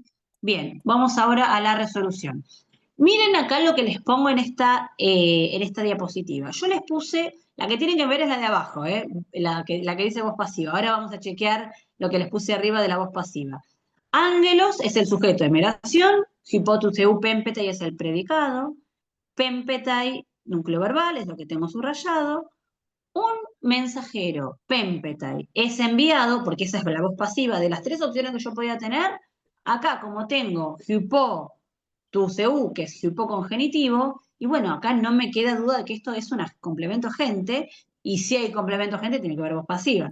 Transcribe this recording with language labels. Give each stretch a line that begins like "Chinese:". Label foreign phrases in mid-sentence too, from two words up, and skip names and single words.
Spanish: Bien, vamos ahora a la resolución. Miren acá lo que les pongo en esta diapositiva. Yo les puse, la que tienen que ver es la de abajo, la que dice voz pasiva. Ahora vamos a chequear lo que les puse arriba de la voz pasiva. Ángelos es el sujeto de meración,
Greek: ὑπὸ τοῦ θεοῦ πέμπεται
Spanish: es el predicado, pempetai, núcleo verbal, es lo que tengo subrayado, un mensajero, pempetai, es enviado, porque esa es la voz pasiva de las tres opciones que yo podía tener. Acá, como tengo
Greek: ὑπό, τοῦ θεοῦ,
Spanish: que es hypo congenitivo, y bueno, acá no me queda duda de que esto es un complemento agente, y si hay complemento agente tiene que haber voz pasiva.